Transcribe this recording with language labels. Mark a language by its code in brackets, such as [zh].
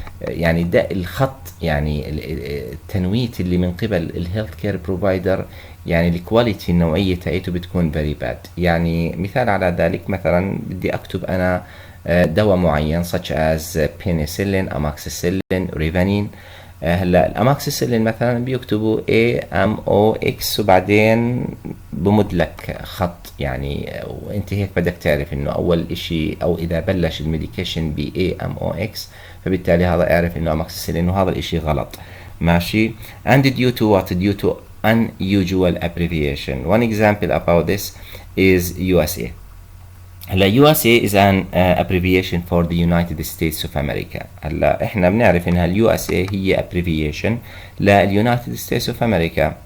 [ar] يعني ده الخط، يعني التنويت اللي من قبل الهيلث كير بروفايدر، يعني الكواليتي النوعية تاعته بتكون [en] very bad. [ar] يعني مثال على ذلك، مثلا بدي اكتب انا دواء معين [en] such as penicillin, amoxicillin, rivanin. [ar] هلا الاماكسيسيلين مثلا بيكتبوا AMOX وبعدين بمد لك خط، يعني وانت هيك بدك تعرف انه اول اشي او اذا بلش الميديكيشن ب AMOX فبالتالي هذا اعرف انه اماكسيسيلين وهذا الاشي غلط. ماشي. [en] and due to what? due to unusual abbreviation. One example about this is USA. هلا USA is an abbreviation for the United States of America. [ar] هلا احنا بنعرف انها USA هي abbreviation لل United States of America.